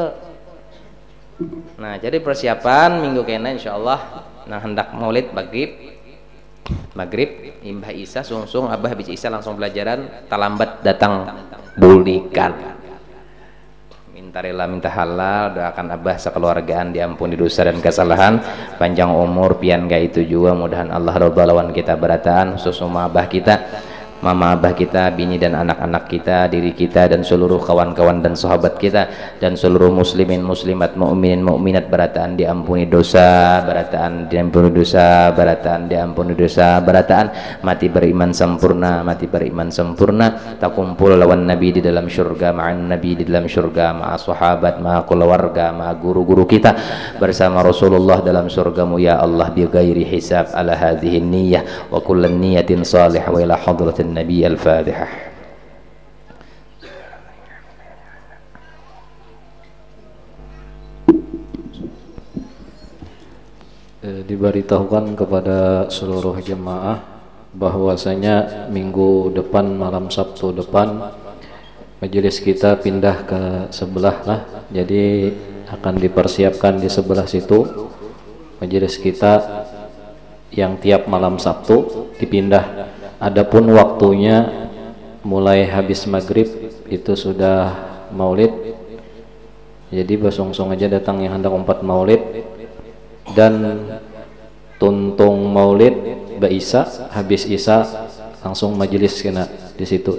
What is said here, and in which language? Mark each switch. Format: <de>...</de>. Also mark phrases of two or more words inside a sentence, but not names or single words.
<bjn>Nah jadi persiapan minggu kena insyaallah nah hendak maulid maghrib imbah isa sungsung abah habis isa langsung pelajaran talambat datang bulikan minta rela minta halal doakan abah sekeluargaan diampuni dosa dan kesalahan panjang umur pian gak itu juga mudahan Allah ridha lawan kita berataan khusus abah kita mama abah kita, bini dan anak-anak kita, diri kita dan seluruh kawan-kawan dan sahabat kita dan seluruh muslimin muslimat mukminin mukminat berataan diampuni dosa, berataan diampuni dosa, berataan diampuni dosa, berataan mati beriman sempurna, mati beriman sempurna, tak kumpul lawan nabi di dalam syurga, ma'an nabi di dalam syurga, ma'a sahabat, ma'a keluarga, ma'a guru-guru kita bersama Rasulullah dalam surgamu ya Allah</bjn> <ar>بغير حساب على هذه النية وكل نية صالحة وإلى حضرة النبي الفاتحة.</ar> <id>Diberitahukan kepada seluruh jemaah bahwasanya minggu depan malam Sabtu depan majelis kita pindah ke sebelah lah, jadi akan dipersiapkan di sebelah situ majelis kita yang tiap malam Sabtu dipindah.</id> <bjn>Adapun waktunya mulai habis maghrib itu sudah maulid, jadi bersungsung aja datang yang hendak umpat maulid dan tuntung maulid Isa habis Isa langsung majelis kena di situ.</bjn>